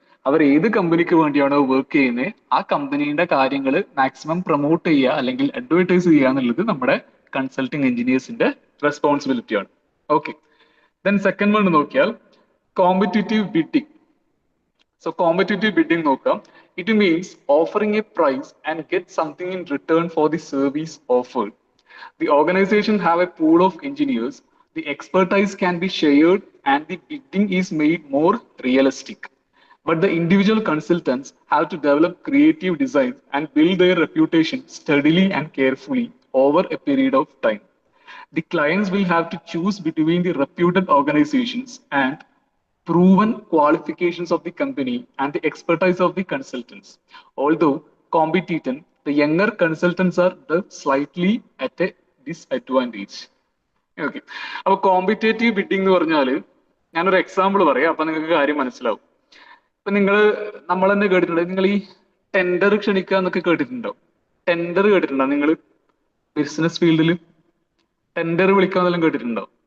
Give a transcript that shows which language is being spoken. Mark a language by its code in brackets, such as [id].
[ml] അവർ ഏത് കമ്പനിക്ക് വേണ്ടിയാണോ വർക്ക് ചെയ്യുന്നത് ആ കമ്പനീന്റെ കാര്യങ്ങൾ മാക്സിമം പ്രൊമോട്ട് ചെയ്യുക അല്ലെങ്കിൽ അഡ്വർടൈസ് ചെയ്യുക എന്നുള്ളത് നമ്മുടെ consulting എഞ്ചിനീയേഴ്സിന്റെ റെസ്പോൺസിബിലിറ്റിയാണ്. [en] okay, then second one [ml] നോക്കിയാൽ [en] Competitive bidding. So competitive bidding [ml] നോക്കാം. [en] It means offering a price and get something in return for the service offered. The organization have a pool of engineers. The expertise can be shared and the bidding is made more realistic. But the individual consultants have to develop creative designs and build their reputation steadily and carefully over a period of time. The clients will have to choose between the reputed organizations and proven qualifications of the company and the expertise of the consultants. Although competent, the younger consultants are the slightly at a disadvantage. [ml] Okay, അപ്പൊ competitive bidding എന്ന് പറഞ്ഞാൽ ഞാനൊരു example പറയാം, അപ്പൊ നിങ്ങൾക്ക് കാര്യം മനസ്സിലാവും. ഇപ്പൊ നമ്മൾ തന്നെ കേട്ടിട്ടുണ്ടോ, നിങ്ങൾ ഈ ടെൻഡർ ക്ഷണിക്കുക എന്നൊക്കെ കേട്ടിട്ടുണ്ടോ? ടെൻഡർ കേട്ടിട്ടുണ്ടോ നിങ്ങൾ? ബിസിനസ് ഫീൽഡിൽ ടെൻഡർ വിളിക്കാന്നെല്ലാം കേട്ടിട്ടുണ്ടോ?